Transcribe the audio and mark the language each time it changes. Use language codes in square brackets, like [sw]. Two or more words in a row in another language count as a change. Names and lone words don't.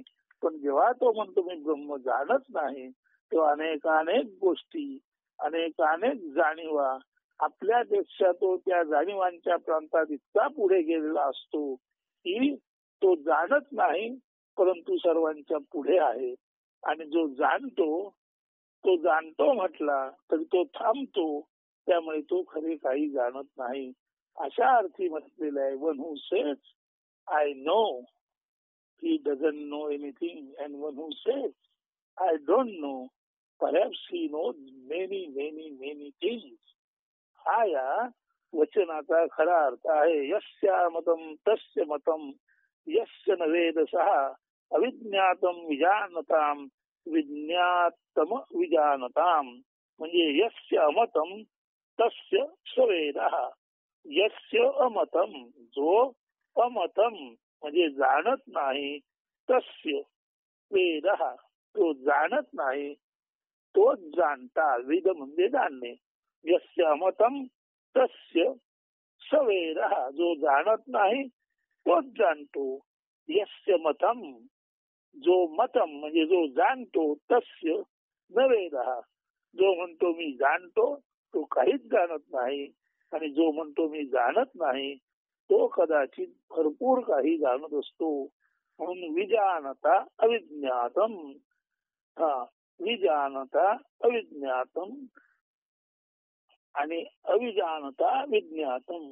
[mr] पण जेव्हा तो म्हणतो मी ब्रह्म जाणत नाही, तेव्हा अनेकानेक गोष्टी, अनेकानेक जाणीवा आपल्यापेक्षा तो त्या जाणीवांच्या प्रांतात इतका पुढे गेलेला असतो की तो जाणत नाही, परंतु सर्वांच्या पुढे आहे. आणि जो जाणतो, तो जाणतो म्हटला तरी तो थांबतो, त्यामुळे तो खरे काही जाणत नाही. अशा अर्थी म्हटलेलं आहे, [en] One who says I know, he doesn't know anything, and one who says I don't know, perhaps he knows many many many things. [mr] हा या वचनाचा खरा अर्थ आहे. [sa] यस्या मतम तस्य मतम, यस्य न वेदसः अविज्ञातम विजानताम, विज्ञातम विजानताम. म्हणजे यस्य अमतम तस्य सवेदः, यस्य अमतम, [mr] जो अमतम म्हणजे जाणत नाही, [sa] तस्य वेदः [mr] तो जाणत नाही, तोच जाणता. वेद म्हणजे जाणणे. [sa] यस्य अमतम तस्य सवेदः, [mr] जो जाणत नाही तोच जाणतो. [sa] यस्य मतम, [mr] जो मतम म्हणजे जो जाणतो, [sa] तस्य न वेदः, [mr] जो म्हणतो मी जाणतो तो काहीच जाणत नाही. आणि जो म्हणतो मी जाणत नाही तो कदाचित भरपूर काही जाणत असतो. [sa] म्हणून विजानता अविज्ञातम, विजानता अविज्ञातम आणि अविजानता विज्ञातम.